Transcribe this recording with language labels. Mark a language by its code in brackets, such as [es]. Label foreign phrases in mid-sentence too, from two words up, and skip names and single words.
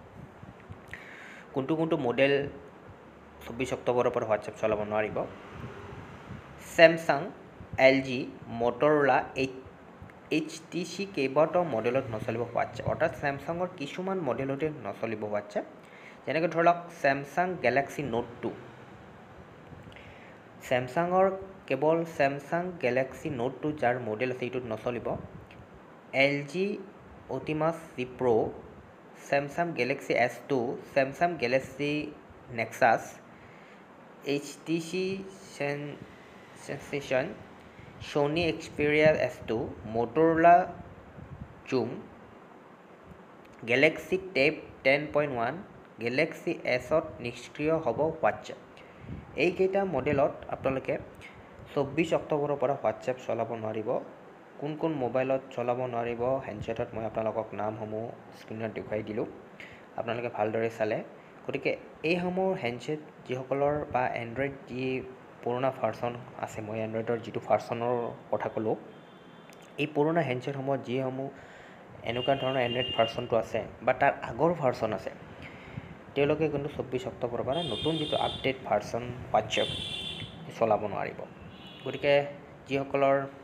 [as] কোনটো মডেল 24 অক্টোবৰৰ পৰা হোৱাটছএপ চলাব নোৱাৰিব স্যামসাং LG মটৰলা HTC কেইবাটাও মডেলত নচলিব হোৱাটছএপ অৰ্থাৎ স্যামসাঙৰ কিছুমান মডেলতে নচলিব হোৱাটছএপ যেনেকৈ ধৰক স্যামসাং গেলাক্সি নোট 2 স্যামসাঙৰ কেৱল স্যামসাং গেলাক্সি নোট 2 যাৰ মডেল আছে এইটোত নচলিব LG অটিমাছ C Pro স্যামসাং গেলাক্সি S2 স্যামসাং গেলাক্সি নেক্সাছ HTC Sensation Sony Xperia S2 Motorola Zoom Galaxy Tab 10.1 Galaxy S ত নিষ্ক্ৰিয় হ'ব হোৱাটছএপ এইকেইটা মডেলত আপোনালোকে 24 অক্টোবৰৰ পৰা হোৱাটছএপ চলাব নোৱাৰিব কোন মোবাইলত চলাব নোৱাৰিব হেণ্ডছেটত মই আপোনালোকক নামসমূহ স্ক্ৰীনত দেখুৱাই দিলোঁ আপোনালোকে ভালদৰে চালে গতিকে এইসমূহ হেণ্ডছেট যিসকলৰ বা এণ্ড্ৰইড যি পুৰণা ভাৰ্চন আছে মই এণ্ড্ৰইডৰ যিটো ভাৰ্চনৰ কথা ক'লোঁ এই পুৰণা হেণ্ডছেটসমূহত যিসমূহ এনেকুৱা ধৰণৰ এণ্ড্ৰইড ভাৰ্চনটো আছে বা তাৰ আগৰ ভাৰ্চন আছে তেওঁলোকে কিন্তু 24 অক্টোবৰৰ পৰা নতুন যিটো [en] update version [as] হোৱাটছএপ চলাব নোৱাৰিব গতিকে যিসকলৰ